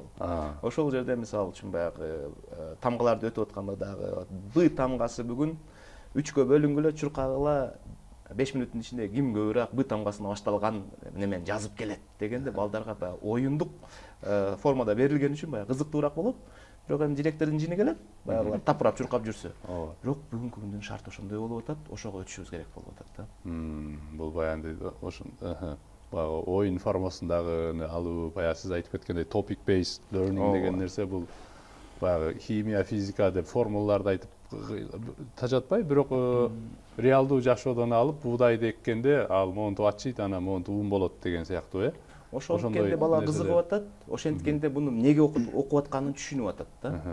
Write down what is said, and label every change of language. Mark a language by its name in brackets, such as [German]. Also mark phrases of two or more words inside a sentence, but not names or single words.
[Kyrgyz] Ошол жерде мисалы үчүн баягы тамгаларды өтүп атканда дагы Б тамгасы бүгүн 3кө бөлүнгүлө чуркагыла 5 мүнөттүн ичинде ким көбүрөөк Б тамгасына башталган немен жазып келет дегенде балдарга баягы оюндук формада берилген үчүн баягы кызыктуураак болот. Бирок эми директордун жини келет, баягылар тапырап чуркап жүрсө. Бирок бүгүнкү күндүн шарты ошондой болуп атат, ошого өтүшүбүз керек болуп атат да. Бул баягы ошон баягы оюн формасындагы алуу, баягы сиз айтып кеткендей [English] topic based learning [Kyrgyz] деген нерсе бул баягы химия, физика деп формулаларды айтып тажатпай, бирок реалдуу жашоодон алып буудайды эккенде ал монтип ачыйт, анан монтип ун болот деген сыяктуу Ошонткенде бала кызыгып атат, ошенткенде муну эмнеге окуп атканын түшүнүп атат да.